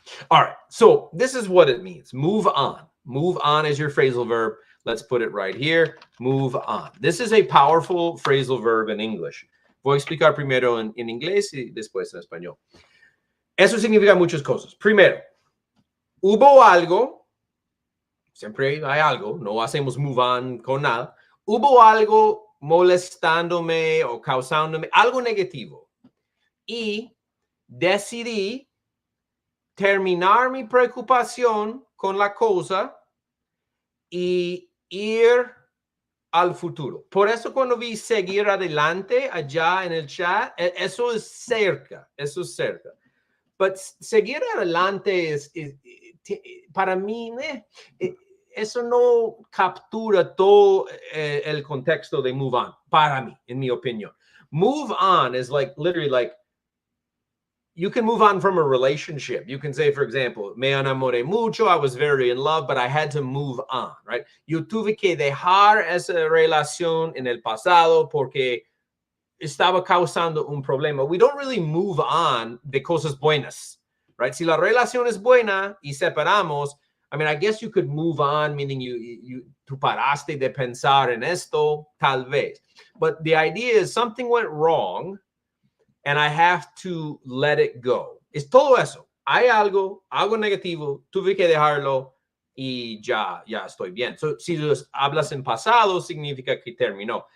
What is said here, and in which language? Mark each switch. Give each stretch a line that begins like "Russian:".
English: All right, so this is what it means. Move on. Move on is your phrasal verb. Let's put it right here. Move on. This is a powerful phrasal verb in English.
Spanish: Voy a explicar primero en inglés y después en español. Eso significa muchas cosas. Primero, hubo algo. Siempre hay algo. No hacemos move on con nada. Hubo algo molestándome o causándome algo negativo. Y decidí terminar mi preocupación con la cosa y ir al futuro. Por eso cuando vi seguir adelante allá en el chat, eso es cerca, eso es cerca. But seguir adelante es para mí, eso no captura todo el contexto de move on, para mí, en mi opinión.
English: Move on is like, literally like, you can move on from a relationship. You can say, for example,
Spanish: me enamoré mucho,
English: I was very in love, but I had to move on, right?
Spanish: Yo tuve que dejar esa relación en el pasado porque estaba causando un problema.
English: We don't really move on
Spanish: de cosas buenas,
English: right?
Spanish: Si la relación es buena y separamos,
English: I mean, I guess you could move on, meaning
Spanish: tú paraste de pensar en esto, tal vez.
English: But the idea is something went wrong, and I have to let it go.
Spanish: Es todo eso. Hay algo negativo, tuve que dejarlo y ya estoy bien. So, si los hablas en pasado, significa que terminó.